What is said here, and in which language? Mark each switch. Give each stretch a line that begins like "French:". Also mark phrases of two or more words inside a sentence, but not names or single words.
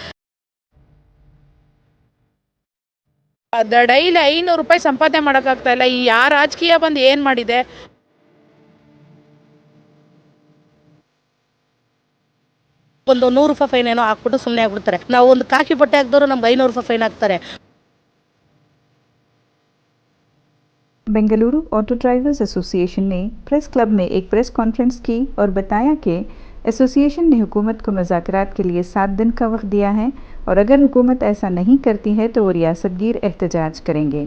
Kannada: ಡೈಲಿ 500 ರೂಪಾಯಿ ಸಂಪಾದನೆ ಮಾಡೋಕ್ಕಾಗ್ತಾ ಇಲ್ಲ. ಈ ಯಾವ ರಾಜಕೀಯ ಬಂದು ಏನು ಮಾಡಿದೆ? ಒಂದು 100 ರೂಪಾಯಿ ಫೈನ್ ಏನೋ ಹಾಕ್ಬಿಟ್ಟು ಸುಮ್ಮನೆ ಆಗ್ಬಿಡ್ತಾರೆ. ನಾವು ಒಂದು ಕಾಕಿ ಬಟ್ಟೆ ಹಾಕಿದವರು ನಮ್ಗೆ 500 ರೂಪಾಯಿ ಫೈನ್ ಹಾಕ್ತಾರೆ.
Urdu: بنگلورو آٹو ڈرائیورز ایسوسی ایشن نے پریس کلب میں ایک پریس کانفرنس کی اور بتایا کہ ایسوسی ایشن نے حکومت کو مذاکرات کے لیے 7 دن کا وقت دیا ہے اور اگر حکومت ایسا نہیں کرتی ہے تو وہ ریاست گیر احتجاج کریں گے.